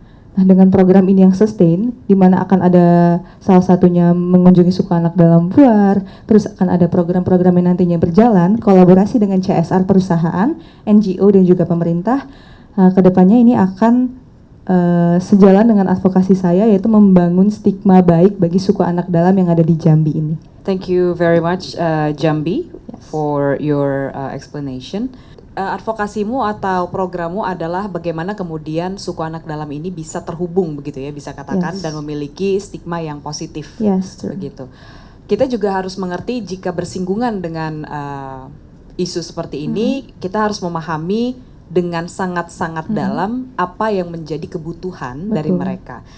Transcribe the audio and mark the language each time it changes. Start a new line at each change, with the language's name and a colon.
Indonesian: Nah, dengan program ini yang sustain, di mana akan ada salah satunya mengunjungi suku anak dalam Puar, terus akan ada program-program yang nantinya berjalan, kolaborasi dengan CSR perusahaan, NGO, dan juga pemerintah. Kedepannya ini akan sejalan dengan advokasi saya, yaitu membangun stigma baik bagi suku anak dalam yang ada di Jambi ini.
English: Thank you very much, Jambi, for your explanation.
Indonesian: Advokasimu atau programmu adalah bagaimana kemudian suku anak dalam ini bisa terhubung begitu ya, bisa katakan, dan memiliki stigma yang positif.
English: Yes, true.
Indonesian: Begitu. Kita juga harus mengerti jika bersinggungan dengan isu seperti ini, kita harus memahami dengan sangat-sangat dalam apa yang menjadi kebutuhan dari mereka.